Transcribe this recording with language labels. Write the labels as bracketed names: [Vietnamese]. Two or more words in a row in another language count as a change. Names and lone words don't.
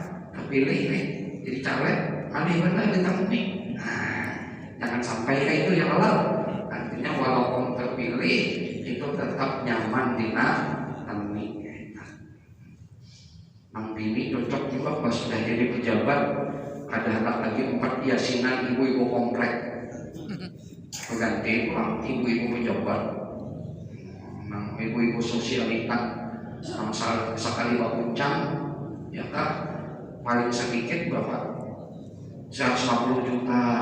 [Banjar] Terpilih nih, jadi caleg, alih benar ditamui. Nah, jangan sampai kayak itu ya Allah. Artinya walaupun terpilih itu tetap nyaman di tamui. Mang bini cocok juga pas sudah jadi pejabat, ada anak lagi 4 yasinan ibu-ibu komplek. Pengganti pulang ibu-ibu pejabat, ibu-ibu sosialita, sekali bakuncang, ya kan? Paling sedikit berapa? 150 juta.